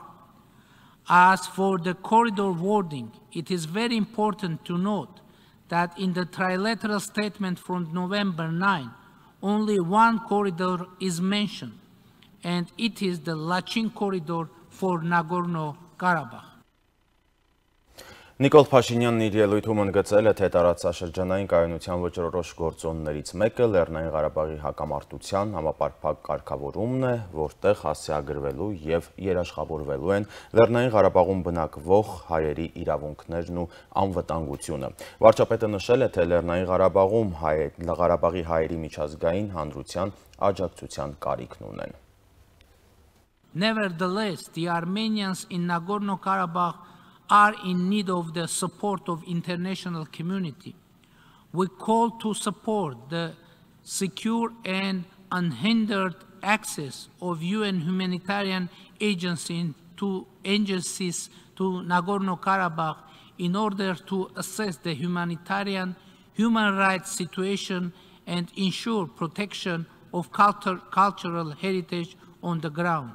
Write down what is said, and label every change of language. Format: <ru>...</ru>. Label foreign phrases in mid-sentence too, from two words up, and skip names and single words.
<en>As for the corridor wording, it is very important to note that in the trilateral statement from November 9, only one corridor is mentioned, and it is the Lachin corridor for Nagorno-Karabakh.</en> <hy>Նիկոլ Փաշինյանն իր ելույթում ընդգծել է, թե տարածաշրջանային կայունության վճռորոշ գործոններից մեկը Լեռնային Ղարաբաղի հակամարտության համապարփակ կարգավորումն է, որտեղ հասցեագրվելու եւ երաշխավորվելու են Լեռնային Ղարաբաղում բնակվող հայերի իրավունքներն ու անվտանգությունը։ Վարչապետը նշել է, թե Լեռնային Ղարաբաղում Ղարաբաղի հայերի միջազգային հանրության աջակցության կարիքն ունեն։</hy> <en>Nevertheless, the Armenians in Nagorno-Karabakh are in need of the support of international community. We call to support the secure and unhindered access of UN humanitarian agencies to Nagorno-Karabakh in order to assess the human rights situation and ensure protection of cultural heritage on the ground.</en>